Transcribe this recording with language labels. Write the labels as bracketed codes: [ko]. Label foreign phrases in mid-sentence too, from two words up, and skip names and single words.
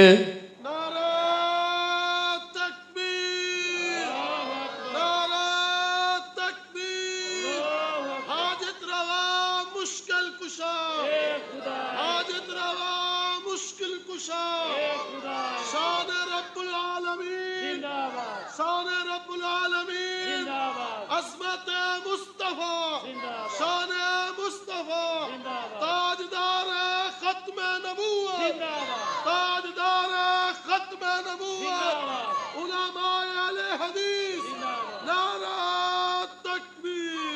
[hi] नारा तकबीर, नारा तकबीर। हाजत रवा मुश्किल कुशा, हाजत रवा मुश्किल कुशा। शान [ar] رب العالمین, [hi] शान [ar] رب العالمین. [hi] अज़मत मुस्तफा, शान मुस्तफा। ताजदार खत्म नबूवत, ताजदार खत्म नबूवत। उलमाए अहले हदीस, नारा तकबीर।